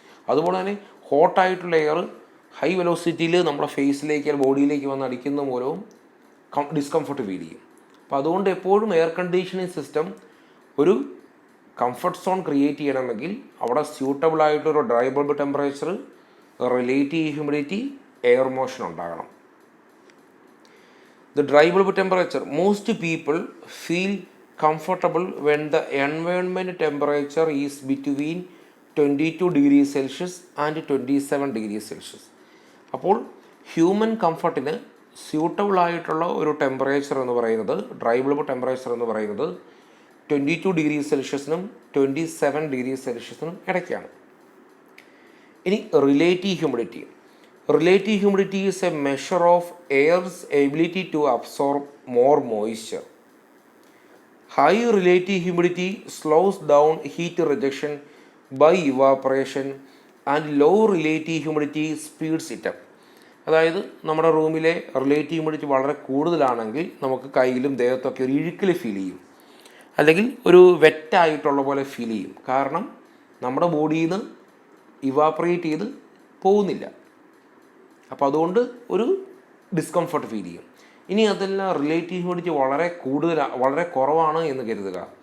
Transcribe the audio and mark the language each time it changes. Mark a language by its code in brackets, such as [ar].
[ml] അതുപോലെ തന്നെ ഹോട്ടായിട്ടുള്ള air high വെലോസിറ്റിയിൽ നമ്മുടെ ഫേസിലേക്ക് ബോഡിയിലേക്ക് വന്ന് അടിക്കുന്ന മൂലവും ഡിസ്കംഫർട്ട് ഫീൽ ചെയ്യും. അപ്പോൾ അതുകൊണ്ട് എപ്പോഴും എയർ കണ്ടീഷനിങ് സിസ്റ്റം ഒരു കംഫർട്ട് സോൺ ക്രിയേറ്റ് ചെയ്യണമെങ്കിൽ അവിടെ സ്യൂട്ടബിൾ ആയിട്ടൊരു dry bulb temperature, relative humidity, air motion ഉണ്ടാകണം. [en] The dry bulb temperature, most people feel comfortable when the environment temperature is between 22 degrees Celsius and 27 degrees Celsius. [ml] അപ്പോൾ human കംഫർട്ടിന് suitable ആയിട്ടുള്ള ഒരു temperature എന്ന് പറയുന്നത്, dry bulb temperature എന്ന് പറയുന്നത് 22 degree സെൽഷ്യസിനും 27 degree സെൽഷ്യസിനും ഇടയ്ക്കാണ്. ഇനി relative humidity. [en] Relative humidity is a measure of air's ability to absorb more moisture. High relative humidity slows down heat rejection by evaporation and low relative humidity speeds it up. [ml] അതായത് നമ്മുടെ റൂമിലെ relative humidity വളരെ കൂടുതലാണെങ്കിൽ നമുക്ക് കയ്യിലും ദേഹത്തൊക്കെ ഒരു ഇഴുക്കൽ feel ചെയ്യും, അല്ലെങ്കിൽ ഒരു വെറ്റായിട്ടുള്ള പോലെ ഫീൽ ചെയ്യും. കാരണം നമ്മുടെ ബോഡിയിൽ നിന്ന് ഇവാപ്പറേറ്റ് ചെയ്ത് പോകുന്നില്ല. അപ്പോൾ അതുകൊണ്ട് ഒരു ഡിസ്കംഫർട്ട് ഫീൽ ചെയ്യും. ഇനി അതെല്ലാം റിലേറ്റീവ് ഹ്യൂമിഡിറ്റി വളരെ കുറവാണ് എന്ന് കരുതുക.